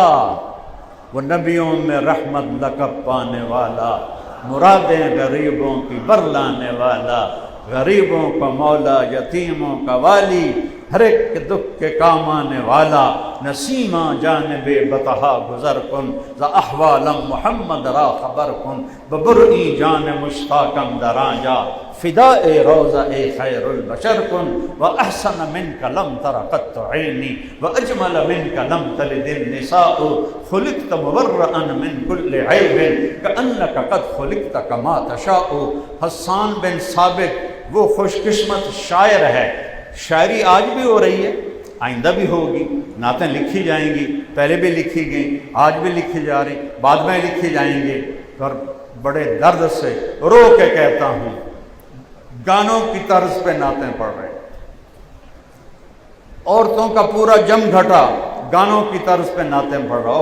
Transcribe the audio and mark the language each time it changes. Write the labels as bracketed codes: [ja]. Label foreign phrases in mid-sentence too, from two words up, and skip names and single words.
[ur] وہ نبیوں میں رحمت لقب پانے والا، مرادیں غریبوں کی برلانے والا، غریبوں کا مولا، یتیموں کا والی، ہر ایک کے دکھ کے کام آنے والا، [fa] نسیمہ جانب بطحا گزر کن، ز احوالم محمد را خبر کن، ببرئی جان مشتاقم درا جا، فداء روضہ خیر البشر کن، [ar] واحسن منک لم تر قط عینی، واجمل منک لم تلد النساء، خلقت مبرئا من کل عیب، کأنک قد خلقت کما تشاء۔ [ur] حسان بن ثابت وہ خوش قسمت شاعر ہے، شاعری آج بھی ہو رہی ہے، آئندہ بھی ہوگی، نعتیں لکھی جائیں گی، پہلے بھی لکھی گئیں، آج بھی لکھی جا رہی، بعد میں لکھی جائیں گے۔ اور بڑے درد سے رو کے کہتا ہوں، گانوں کی طرز پہ نعتیں پڑھ رہے، عورتوں کا پورا جم گھٹا گانوں کی طرز پہ نعتیں پڑھ رہا۔